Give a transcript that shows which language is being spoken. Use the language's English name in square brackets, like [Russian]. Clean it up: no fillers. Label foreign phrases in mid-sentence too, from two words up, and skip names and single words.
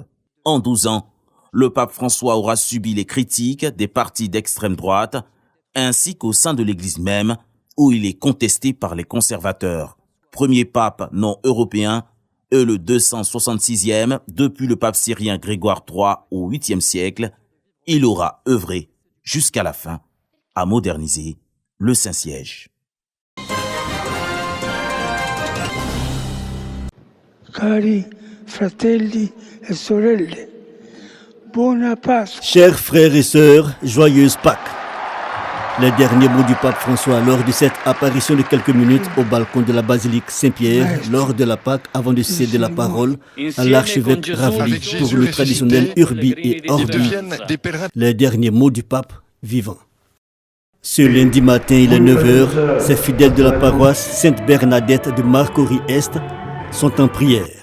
[French] En 12 ans, le pape François aura subi les critiques des partis d'extrême droite, ainsi qu'au sein de l'Église même, où il est contesté par les conservateurs. Premier pape non européen et le 266e depuis le pape syrien Grégoire III au 8e siècle, il aura œuvré jusqu'à la fin à moderniser le Saint-Siège. [Italian] Cari fratelli e sorelle, buona Pasqua. [French] Chers frères et sœurs, joyeuse Pâques. Les derniers mots du pape François lors de cette apparition de quelques minutes au balcon de la basilique Saint-Pierre lors de la Pâque avant de céder la parole à l'archevêque Ravli pour le traditionnel Urbi et Orbi. Les derniers mots du pape vivant. Ce lundi matin, il est 9h, ces fidèles de la paroisse Sainte-Bernadette de Marcory-Est sont en prière.